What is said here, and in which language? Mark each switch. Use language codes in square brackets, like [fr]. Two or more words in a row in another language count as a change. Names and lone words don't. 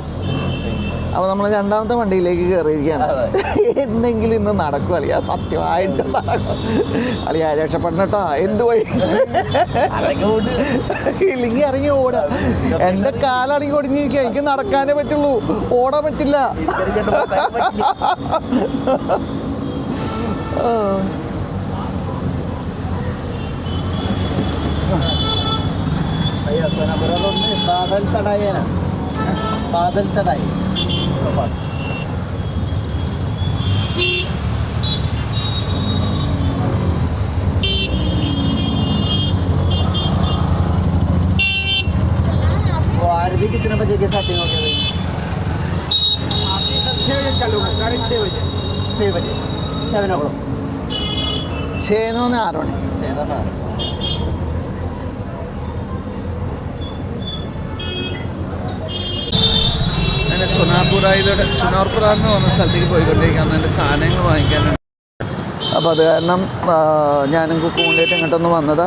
[ml] അപ്പോൾ നമ്മൾ രണ്ടാമത്തെ വണ്ടിയിലേക്ക് കയറിയിരിക്കുകയാണ്. എന്തെങ്കിലും ഇന്ന് നടക്കും അളിയാ, സത്യമായിട്ട് നടക്കും അളിയാ. രക്ഷപ്പെടണം കേട്ടോ. എന്ത് വഴി ഇല്ലെങ്കിൽ ഇറങ്ങി ഓടാ. എൻ്റെ കാലാണെങ്കിൽ ഒടിഞ്ഞിരിക്കുക. എനിക്ക് നടക്കാനേ പറ്റുള്ളൂ, ഓടാൻ പറ്റില്ല. [hi] बादल चढ़ाई है ना, बादल चढ़ाई तो बस. वो आरती कितने बजे की स्टार्टिंग हो गई? आरती सर 6 बजे चालू है, 6:30 बजे. 6 बजे 7 o'clock. 6 no 6 ആണ്. 6 no 6. [ml] സുനാർപുര എന്ന് പറഞ്ഞ സ്ഥലത്തേക്ക് പോയിക്കൊണ്ടിരിക്കുകയാണ്. എൻ്റെ സാധനങ്ങൾ വാങ്ങിക്കാനുണ്ട്. അപ്പോൾ അത് കാരണം ഞാനും കുക്കും കൊണ്ടിട്ട് ഇങ്ങോട്ടൊന്ന് വന്നതാണ്.